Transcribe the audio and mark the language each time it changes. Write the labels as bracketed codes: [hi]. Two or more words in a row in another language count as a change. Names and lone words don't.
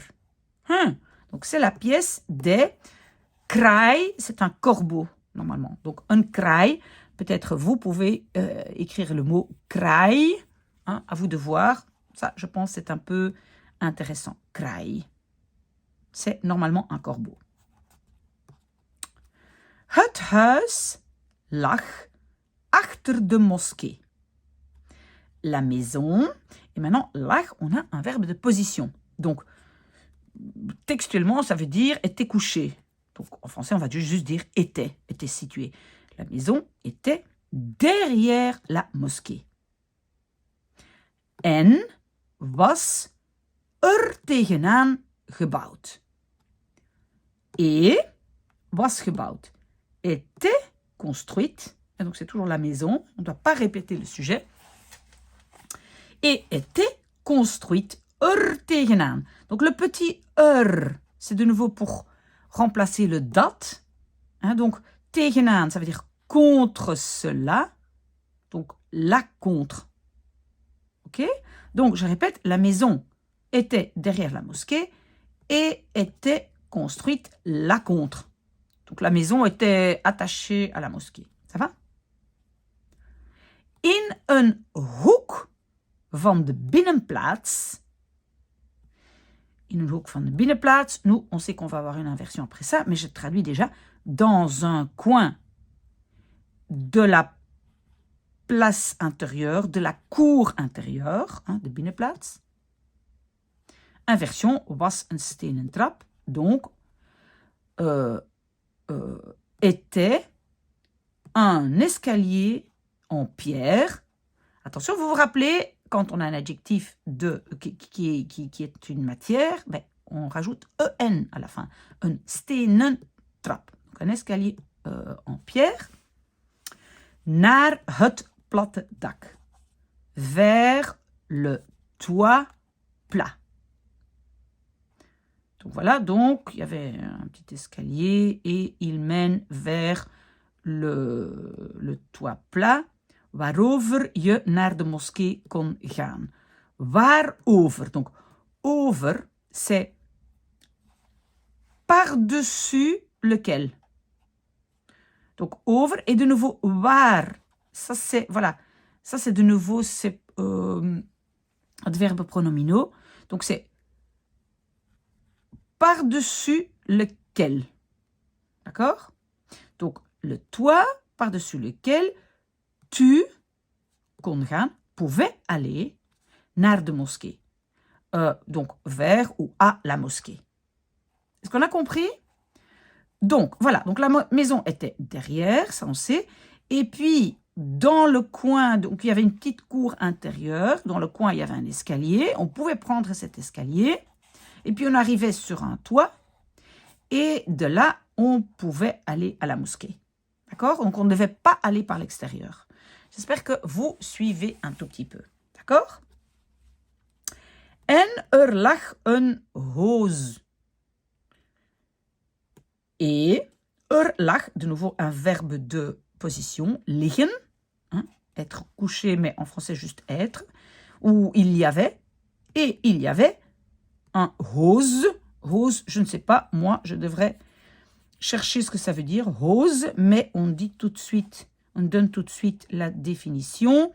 [fr] Donc, c'est la pièce des kraai, c'est un corbeau, normalement. Donc, un kraai, peut-être vous pouvez écrire le mot kraai, hein, à vous de voir. Ça, je pense, c'est un peu intéressant. Kraai. C'est normalement un corbeau. [nl] Het huis lag achter de moskee. [fr] La maison, et maintenant, lag, on a un verbe de position. Donc, textuellement, ça veut dire était couché. Donc, en français, on va juste dire était situé. La maison était derrière la mosquée. [nl] En was tegenaan gebouwd. Et was gebouwd. [fr] Était construite. Et donc, c'est toujours la maison. On ne doit pas répéter le sujet. Et était construite tegenaan. Donc, le petit c'est de nouveau pour remplacer le dat. Hein, donc, tegenaan, ça veut dire contre cela. Donc, la contre. Ok? Donc, je répète, la maison était derrière la mosquée et était construite la contre. Donc, la maison était attachée à la mosquée. Ça va? [nl] In een hoek van de binnenplaats. In een hoek van de binnenplaats. [fr] Nous, on sait qu'on va avoir une inversion après ça, mais je traduis déjà. Dans un coin de la place intérieure, de la cour intérieure, hein, [nl] de binnenplaats. Inversion was een stenen trap. [fr] Donc, était un escalier en pierre. Attention, vous vous rappelez, quand on a un adjectif qui est une matière, ben, on rajoute en à la fin. [nl] Un stenen trap. [fr] Donc, un escalier en pierre. [nl] Naar het platte dak. [fr] Vers le toit plat. Donc voilà, donc il y avait un petit escalier et il mène vers le toit plat, [nl] waarover je naar de moskee kon gaan. Waarover, donc over, [fr] c'est par-dessus lequel. Donc over et de nouveau waar. Ça c'est, voilà, ça c'est de nouveau c'est adverbe pronominaux. Donc c'est par-dessus lequel. D'accord? Donc le toit par-dessus lequel tu [nl] kon gaan, [fr] pouvais aller [nl] naar de moskee. [fr] Donc vers ou à la mosquée. Est-ce qu'on a compris? Donc voilà, donc la maison était derrière, ça on sait. Et puis dans le coin, donc il y avait une petite cour intérieure. Dans le coin, il y avait un escalier. On pouvait prendre cet escalier. Et puis on arrivait sur un toit. Et de là, on pouvait aller à la mosquée. D'accord? Donc on ne devait pas aller par l'extérieur. J'espère que vous suivez un tout petit peu. D'accord? [nl] En lag een hoos. [fr] Et lag, de nouveau un verbe de position, liggen, hein, être couché, mais en français juste être, où il y avait, et il y avait un hoos. Hoos, je ne sais pas, moi je devrais chercher ce que ça veut dire, hoos, mais on dit tout de suite, on donne tout de suite la définition.